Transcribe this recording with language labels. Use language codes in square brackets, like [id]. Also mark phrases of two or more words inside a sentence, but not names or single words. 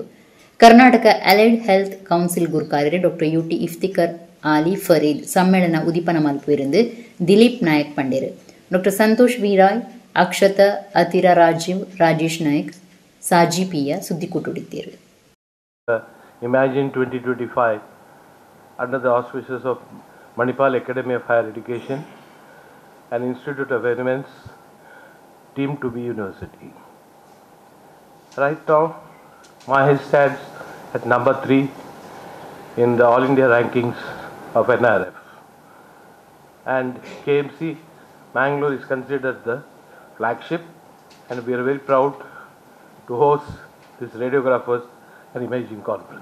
[tcy] ಕರ್ನಾಟಕ ಅಲೈಡ್ ಹೆಲ್ತ್ ಕೌನ್ಸಿಲ್ ಗುರುಕಾರ್ಯರೆ ಡಾಕ್ಟರ್ UT ಇಫ್ತಿಕರ್ ಆಲಿ ಫರೀದ್ ಸಮ್ಮೇಳನ ಉದಿಪನ ಮಲ್ಪುವಿರಂದು ದಿಲೀಪ್ ನಾಯಕ್ ಪಂಡೇರು. ಡಾಕ್ಟರ್ ಸಂತೋಷ್ ವೀರಾಯ್, ಅಕ್ಷತ, ಅತಿರ ರಾಜೀವ್, ರಾಜೇಶ್ ನಾಯಕ್, ಸಾಜಿಪಿಯ ಸುದ್ದಿಕೂಟುಡಿದ್ದೇರು. [en] Imagine 2025 under the auspices of Manipal Academy of Higher Education and Institute of Eminence deemed to be university. Right now, Mahi stands at number 3 in the All India rankings of NRF, and KMC Mangalore is considered the flagship, and we are very proud to host this radiographers and imaging conference.